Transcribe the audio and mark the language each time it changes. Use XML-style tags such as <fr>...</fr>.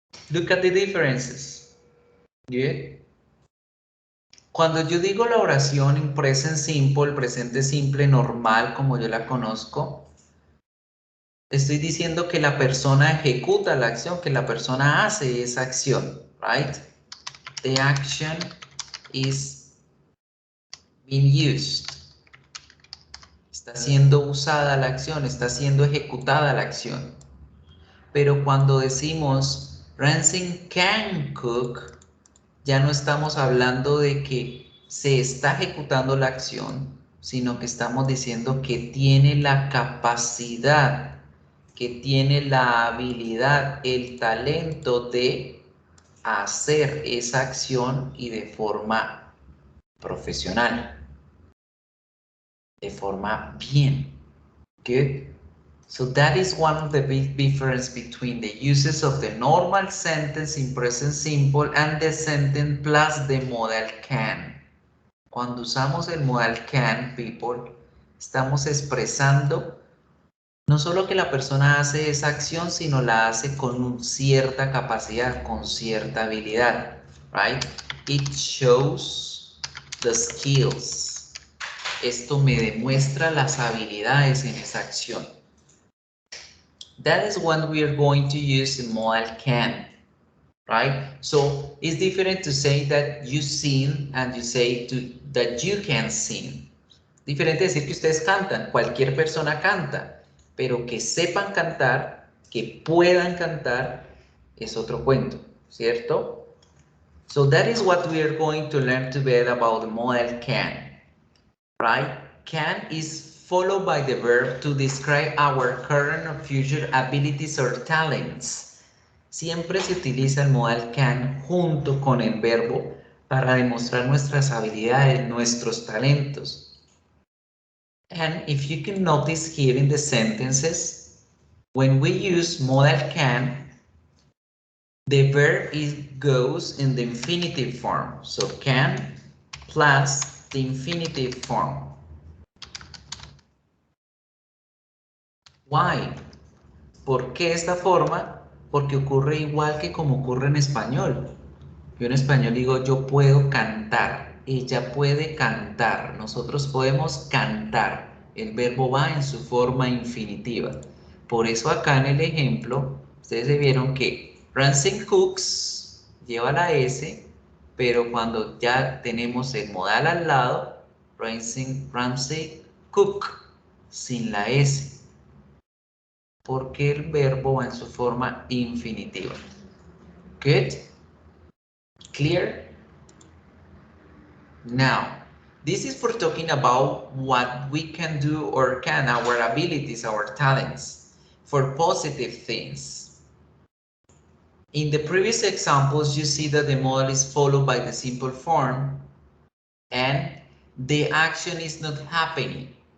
<en>Look at the differences. Good.</en> <es>Cuando yo digo la oración en present simple, presente simple normal como yo la conozco, estoy diciendo que la persona ejecuta la acción, que la persona hace esa acción, right?</es> <en>The action is being used.</en> <es>Está siendo usada la acción, está siendo ejecutada la acción. Pero cuando decimos</es> <en>Ramsey can cook,</en> <es>ya no estamos hablando de que se está ejecutando la acción, sino que estamos diciendo que tiene la capacidad, que tiene la habilidad, el talento de hacer esa acción y de forma profesional, de forma bien.</es> <en>Good. So that is one of the big difference between the uses of the normal sentence in present simple and the sentence plus the modal can.</en> <es>Cuando usamos el modal can, people, estamos expresando no solo que la persona hace esa acción, sino la hace con cierta capacidad, con cierta habilidad, right?</es> <en>It shows the skills.</en> <es>Esto me demuestra las habilidades en esa acción.</es> <en>That is when we are going to use the modal can, right? So it's different to say that you sing and you say that you can sing.</en> <es>Diferente decir que ustedes cantan, cualquier persona canta, pero que sepan cantar, que puedan cantar, es otro cuento, ¿cierto?</es> <en>So that is what we are going to learn today about the modal can, right? Can is followed by the verb to describe our current or future abilities or talents.</en> <es>Siempre se utiliza el modal can junto con el verbo para demostrar nuestras habilidades, nuestros talentos.</es> <en>And if you can notice here in the sentences, when we use modal can, the verb goes in the infinitive form. So can plus the infinitive form. Why?</en> <es>¿Por qué esta forma? Porque ocurre igual que como ocurre en español. Yo en español digo yo puedo cantar, ella puede cantar, nosotros podemos cantar. El verbo va en su forma infinitiva. Por eso acá en el ejemplo, ustedes se vieron que Ramsey cooks lleva la S, pero cuando ya tenemos el modal al lado, Ramsey cook sin la S. Porque el verbo va en su forma infinitiva.</es> <en>Good? Clear? Now, this is for talking about what we can do or can, our abilities, our talents, for positive things. In the previous examples, you see that the model is followed by the simple form and the action is not happening.</en>